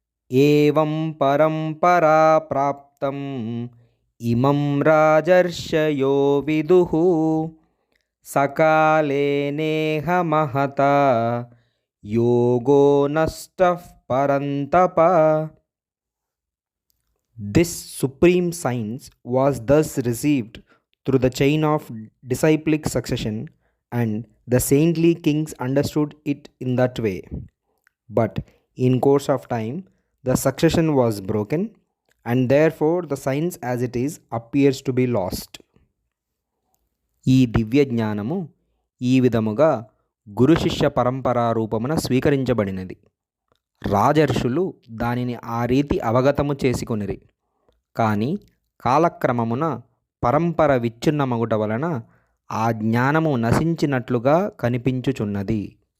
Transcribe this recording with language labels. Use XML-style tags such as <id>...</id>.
<sa>ఏవం పరంపరా ప్రాప్తం ఇమం రాజర్షయో విదుః సకాలే Neha మహత యోగో నష్టః పరంతప.</sa> <en>This supreme science was thus received through the chain of disciplic succession, and the saintly kings understood it in that way. But in course of time, the succession was broken, and therefore the science as it is appears to be lost.</en> <te>ఈ దివ్య జ్ఞానము ఈ విధముగా గురు శిష్య పరంపరా రూపమున స్వీకరించబడినది. రాజర్షులు దానిని ఆ రీతి అవగతము చేసుకొనిరి. కానీ కాలక్రమమున పరంపర విచ్ఛిన్నమగుట వలన ఆ జ్ఞానము నశించినట్లుగా కనిపించుచున్నది.</te>